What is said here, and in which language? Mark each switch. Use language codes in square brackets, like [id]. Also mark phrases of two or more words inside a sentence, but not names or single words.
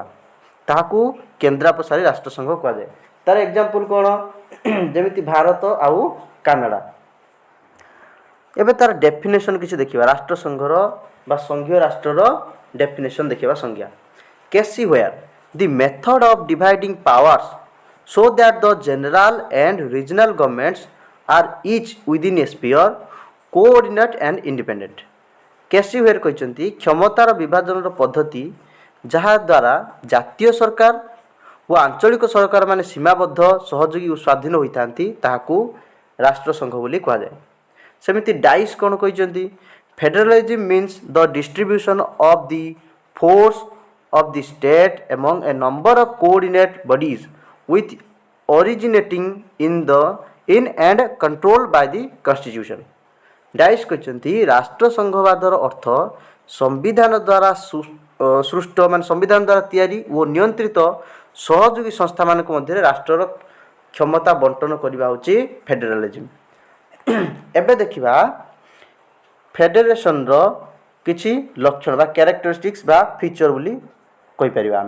[or] ତାହାକୁ କେନ୍ଦ୍ରାପସାରୀ ରାଷ୍ଟ୍ରସଂଘ କୁହାଯାଏ। ତାର ଏକ୍ଜାମ୍ପଲ୍ କ'ଣ ଯେମିତି ଭାରତ ଆଉ କାନାଡ଼ା। ଏବେ ତାର ଡେଫିନେସନ୍ କିଛି ଦେଖିବା, ରାଷ୍ଟ୍ରସଂଘର ବା ସଂଘୀୟ ରାଷ୍ଟ୍ରର ଡେଫିନେସନ୍ ଦେଖିବା। [en] ସଂଜ୍ଞା କେସି ହୋୟାର the method of dividing powers so that the general and regional governments are each within a sphere coordinate and independent। [or] କେସି ହୋୟାର କହିଛନ୍ତି କ୍ଷମତାର ବିଭାଜନର ପଦ୍ଧତି ଯାହା ଦ୍ୱାରା ଜାତୀୟ ସରକାର ଓ ଆଞ୍ଚଳିକ ସରକାରମାନେ ସୀମାବଦ୍ଧ ସହଯୋଗୀ ଓ ସ୍ୱାଧୀନ ହୋଇଥାନ୍ତି ତାହାକୁ ରାଷ୍ଟ୍ରସଂଘ ବୋଲି କୁହାଯାଏ। ସେମିତି ଡାଇସ୍ କ'ଣ କହିଛନ୍ତି [en] federalism means the distribution of the force of the state among a number of coordinate bodies with originating in and controlled by the constitution। [or] ଡାଇସ୍ କହିଛନ୍ତି ରାଷ୍ଟ୍ରସଂଘବାଦର ଅର୍ଥ ସମ୍ବିଧାନ ଦ୍ୱାରା ସୃଷ୍ଟ ମାନେ ସମ୍ବିଧାନ ଦ୍ୱାରା ତିଆରି ଓ ନିୟନ୍ତ୍ରିତ ସହଯୋଗୀ ସଂସ୍ଥାମାନଙ୍କ ମଧ୍ୟରେ ରାଷ୍ଟ୍ରର କ୍ଷମତା ବଣ୍ଟନ କରିବା ହେଉଛି ଫେଡେରାଲିଜମ୍। ଏବେ ଦେଖିବା ଫେଡେରେସନ୍ର କିଛି ଲକ୍ଷଣ ବା କ୍ୟାରେକ୍ଟରିଷ୍ଟିକ୍ସ ବା ଫିଚର ବୋଲି କହିପାରିବା ଆମେ।